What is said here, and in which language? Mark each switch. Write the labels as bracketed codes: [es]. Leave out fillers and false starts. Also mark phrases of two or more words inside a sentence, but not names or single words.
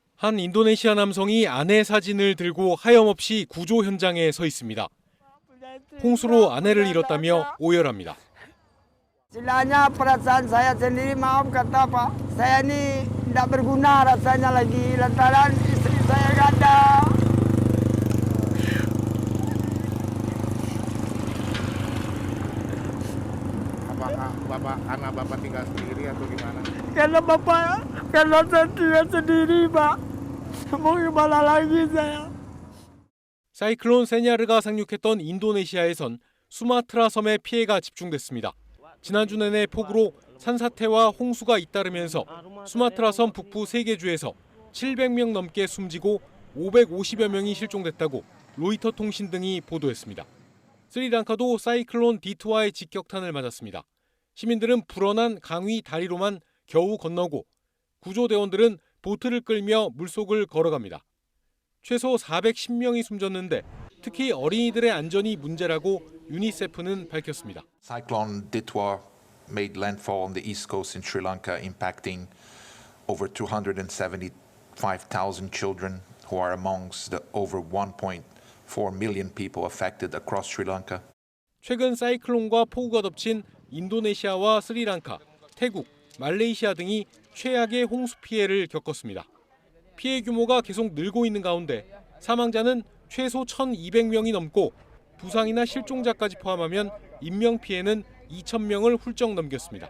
[ko] 한 인도네시아 남성이 아내 사진을 들고 하염없이 구조 현장에 서 있습니다. 홍수로 아내를 잃었다며 오열합니다. [id] Istilahnya perasaan saya sendiri maaf kata Pak, saya ini tidak berguna rasanya lagi lantaran istri saya ganda. Apakah anak bapak tinggal sendiri atau gimana? Karena saya tinggal sendiri Pak, mau gimana lagi saya? [ko] 사이클론 세냐르가 상륙했던 인도네시아에선 수마트라 섬에 피해가 집중됐습니다. 지난주 내내 폭우로 산사태와 홍수가 잇따르면서 수마트라 섬 북부 3개 주에서 700명 넘게 숨지고 550여 명이 실종됐다고 로이터 통신 등이 보도했습니다. 스리랑카도 사이클론 디트와의 직격탄을 맞았습니다. 시민들은 불어난 강위 다리로만 겨우 건너고 구조대원들은 보트를 끌며 물속을 걸어갑니다. 최소 410명이 숨졌는데 특히 어린이들의 안전이 문제라고 유니세프는 밝혔습니다. [en] Cyclone Ditwa made landfall on the east coast in Sri Lanka, impacting over 275,000 children who are amongst the over 1.4 million people affected across Sri Lanka. [ko] 최근 사이클론과 폭우가 덮친 인도네시아와 스리랑카, 태국, 말레이시아 등이 최악의 홍수 피해를 겪었습니다. 피해 규모가 계속 늘고 있는 가운데 사망자는 최소 1,200명이 넘고 부상이나 실종자까지 포함하면 인명피해는 2,000명을 훌쩍 넘겼습니다.